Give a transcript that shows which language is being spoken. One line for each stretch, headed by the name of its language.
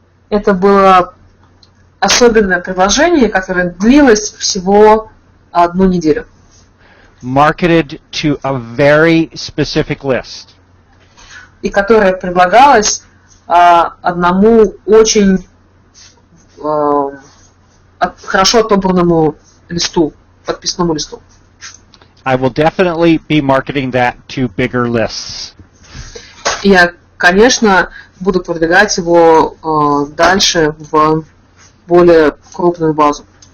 Russian: Это было особенное предложение, которое длилось всего 1 неделю.
English: Marketed to a very specific list.
Russian: И которое предлагалось одному очень хорошо отобранному листу, подписному листу.
English: I will definitely be marketing that to bigger lists.
Russian: Я, конечно, буду продвигать его дальше в более крупную базу.